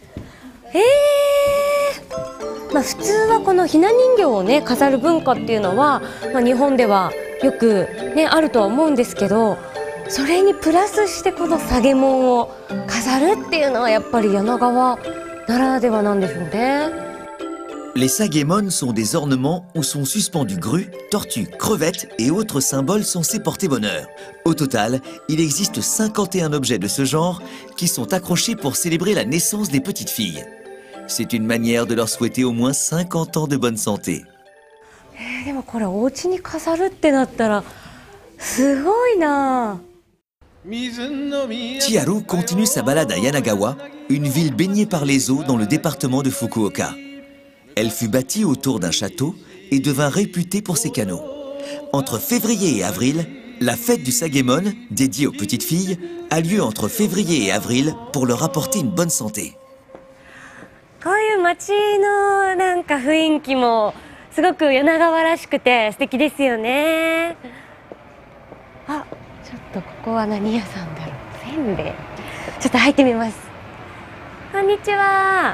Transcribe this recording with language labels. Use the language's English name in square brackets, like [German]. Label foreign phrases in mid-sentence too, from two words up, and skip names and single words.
[Japanese] 普通はこのひな人形をね飾る文化っていうのは、日本ではよくねあるとは思うんですけど、それにプラスしてこのさげもんを飾るっていうのはやっぱり柳川ならではなんでしょうね。 [French] Les sagemon sont des ornements où sont suspendus grues, tortues, crevettes et autres symboles censés porter bonheur. Au total, il existe 51 objets de ce genre qui sont accrochés pour célébrer la naissance des petites filles. C'est une manière de leur souhaiter au moins 50 ans de bonne santé. [Japanese] でもこれお家に飾るってなったらすごいな。 [French] Chiharu continue sa balade à Yanagawa, une ville baignée par les eaux dans le département de Fukuoka. Elle fut bâtie autour d'un château et devint réputée pour ses canaux. Entre février et avril, la fête du Sagemon, dédiée aux petites filles, a lieu entre février et avril pour leur apporter une bonne santé. [Japanese] こういう街のなんか雰囲気もすごく柳川らしくて素敵ですよね。ちょっとここは何屋さんだろう。せんべい。ちょっと入ってみます。こんにちは。